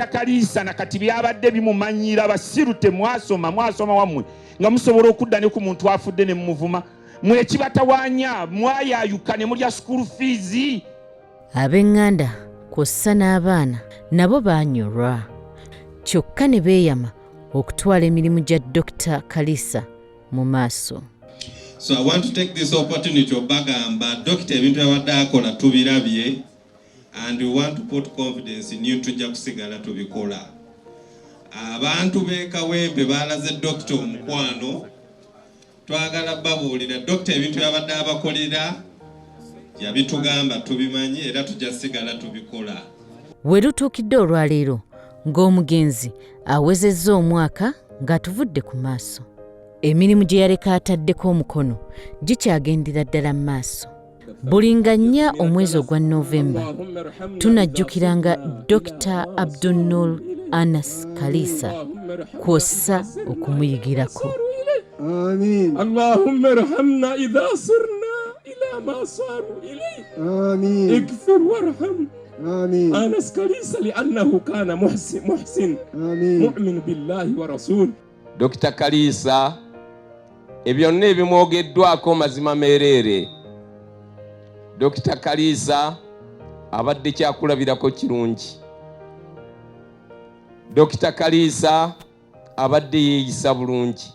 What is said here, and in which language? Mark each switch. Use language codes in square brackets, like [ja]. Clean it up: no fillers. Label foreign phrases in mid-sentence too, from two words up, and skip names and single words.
[lg] Kaliisa nakati byabadde bimumanyira. Abasiru temwasoma wammwe nga musobola okudda ne ku muntu afudde ne mumuvuma. Mwe kibatawaanya mwayayuka ne mulya [en] school fees. [lg] Ab'eŋŋanda kw'ossa n'abaana nabo baanyolwa kyokka ne beeyama okutwala emirimu gya Dr. Kaliisa mu maaso. [en] So I want to take this opportunity [lg] obagamba Dr. ebintu yabadde akola tubirabye [en] and we want to put confidence in you [lg] tujja kusigala tubikola. Abantu b'ekawempe baalaze Dr. Omukwano twagala babuulira Dr. ebintu yabadde abakolera yabitugamba tubimanyi era tujja sigala tubikola. We lutuukidde olwaleero ng'omugenzi awezezza omwaka ng'atuvudde ku maaso. Emirimu gye yaleka ataddeko omukono gikyagendera ddala mu maaso. Buli nga 4 omwezi ogwa Novemba tunajjukiranga Dr. Abdunoor Anas Kaliisa kw'ossa okumuyigirako. [ar] آمين اللهم ارحمنا إذا صرنا إلى ما صاروا إليه آمين اغفر وارحم آمين أنس كاليسا لأنه كان محسن آمين مؤمن بالله ورسوله. [lg] Dr. Kaliisa ebyonna ebimwogeddwako mazima meerere. Dr. Kaliisa abadde kyakulabirako kirungi. Dr. Kaliisa abadde yeeyisa bulungi.